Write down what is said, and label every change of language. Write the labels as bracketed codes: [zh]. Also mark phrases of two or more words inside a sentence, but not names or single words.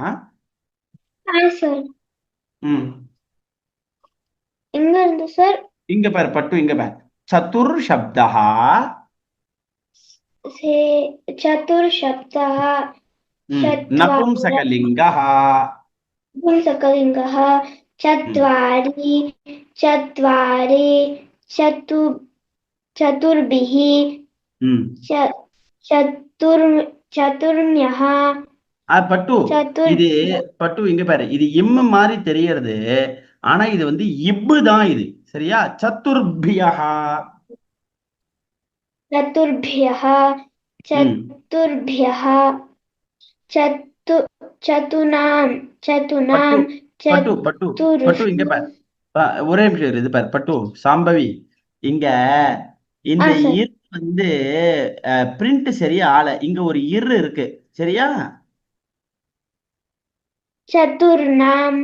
[ta] சார் ம் எங்க இருந்து சார்? இங்க பாரு பட்டு, இங்க பாரு. [sa] चतुर् शब्दः चतुर् शब्दः நபும்சகலிங்கः पुंसकलिङ्गः चत्वारि चत्वारि चतुर्भिः चतुर्म्यः [ta] பட்டு இது பட்டு இங்க பாரு, இது இம்மு மாதிரி தெரியறது, ஆனா இது வந்து இப்பு தான் இது. சரியா? சதுர்பியः [sa] चतुर्भ्यः चतुर्भ्यः चतुनां [ta] பட்டு பட்டு பட்டு இங்க பாரு, ஒரே நிமிஷம் இது பாரு பட்டு. சாம்பவி இங்க இந்த இரு வந்து பிரிண்ட் சரியா ஆள, இங்க ஒரு இரு இருக்கு. சரியா? சதுர்நாம்.